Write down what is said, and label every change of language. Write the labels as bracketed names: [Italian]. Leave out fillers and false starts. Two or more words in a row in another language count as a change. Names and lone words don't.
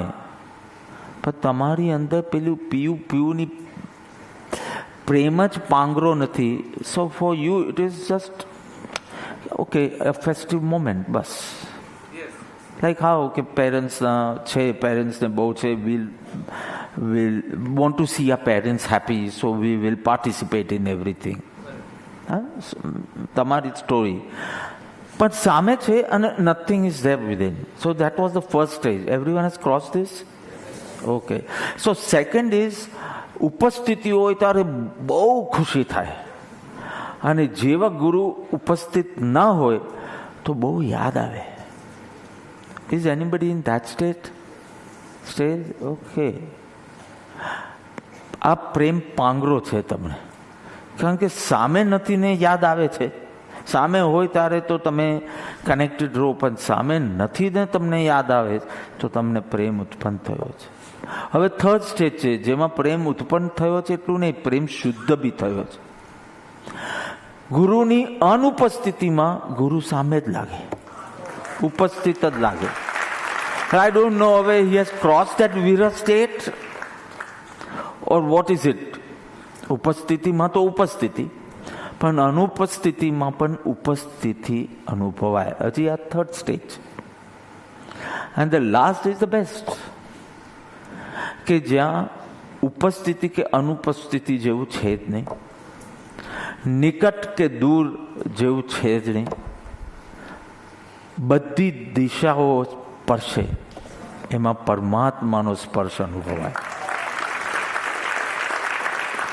[Gujarati] પણ તમારી અંદર પેલું પીયુની પ્રેમ જ પાંગરો નથી. [English] So for you it is just okay, a festive moment, બસ. like how [Gujarati] કે પેરેન્ટ્સને બહુ છે, [English] we'll want to see our parents happy, so we will participate in everything. [Gujarati] તમારી સ્ટોરી પણ સામે છે અને [English] nothing is there within. So that was the first stage. Everyone has crossed this? Okay. So second is, [Gujarati] ઉપસ્થિતિ હોય ત્યારે બહુ ખુશી થાય, અને જેવા ગુરુ ઉપસ્થિત ના હોય તો બહુ યાદ આવે. [English] Is anybody in that stage? Okay. [Gujarati] આ પ્રેમ પાંગરો છે તમને, કારણ કે સામે નથી ને યાદ આવે છે. સામે હોય ત્યારે તો તમે કનેક્ટેડ રહો, પણ સામે નથી ને તમને યાદ આવે તો તમને પ્રેમ ઉત્પન્ન થયો છે. હવે [English] third stage [Gujarati] છે જેમાં પ્રેમ ઉત્પન્ન થયો છે એટલું નહીં, પ્રેમ શુદ્ધ બી થયો છે. ગુરુની અનુપસ્થિતિમાં ગુરુ સામે જ લાગે, ઉપસ્થિત જ લાગે. [English] I don't know whether he has crossed that Vira state or what is it. [Gujarati] ઉપસ્થિતિમાં તો ઉપસ્થિતિ, પણ અનુપસ્થિતિમાં પણ ઉપસ્થિતિ અનુભવાય. હજી આ [English] third stage. and the last is the best, [Gujarati] કે જ્યાં ઉપસ્થિતિ કે અનુપસ્થિતિ જેવું છે જ નહીં, નિકટ કે દૂર જેવું છે જ નહીં, બધી દિશાઓ સ્પર્શે, એમાં પરમાત્માનો સ્પર્શ અનુભવાય.